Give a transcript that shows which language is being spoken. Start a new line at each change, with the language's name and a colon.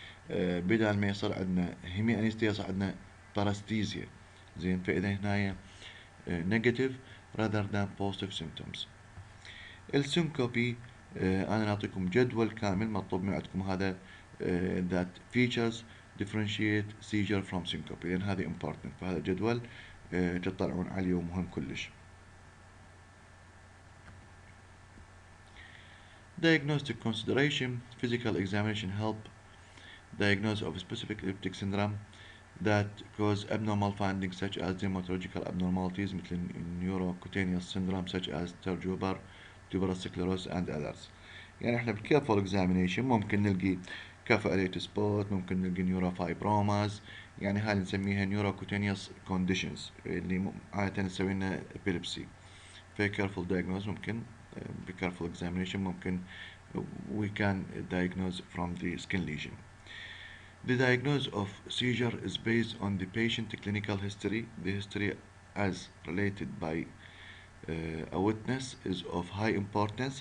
Arabic: بدل ما يصير عندنا هيمي انستيا يصير عندنا paresthesia.
English: زين، فاذا هنا negative rather than positive symptoms. السينكوبي
Arabic: أنا نعطيكم جدول كامل مطلوب من عندكم هذا
English: that features differentiate seizure from syncope،
Arabic: لأن هذه important، فهذا جدول تطلعون عليه ومهم كلش.
English: Diagnostic consideration: physical examination help diagnose of specific epileptic syndrome that cause abnormal findings such as dermatological abnormalities مثل neurocutaneous syndrome such as Turgover, tuberous sclerosis and others.
Arabic: يعني احنا بالكيرفول examination ممكن نلقي كافيوليت سبوت، ممكن نلقي نيوروفايبروماز، يعني هاي نسميها neurocutaneous conditions اللي عادة نسوي لنا epilepsy.
English: في careful diagnosis ممكن careful examination ممكن we can diagnose from the skin lesion. The diagnosis of seizure is based on the patient clinical history. The history as related by a witness is of high importance.